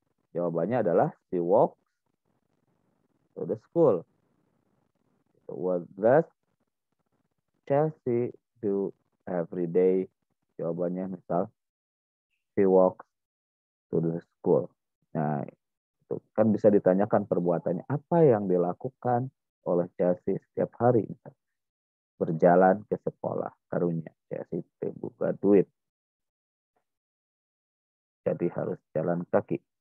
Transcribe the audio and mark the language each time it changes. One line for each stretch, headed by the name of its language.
Indonesian: Jawabannya adalah
English: she walks to the school. So what does Chelsea do every day?
Indonesian: Jawabannya misal
English: she walks to the school.
Indonesian: Nah, itu kan bisa ditanyakan perbuatannya apa yang dilakukan oleh Chelsea setiap hari. Misal, berjalan ke sekolah. Karunya Chelsea buka duit. Jadi harus jalan kaki.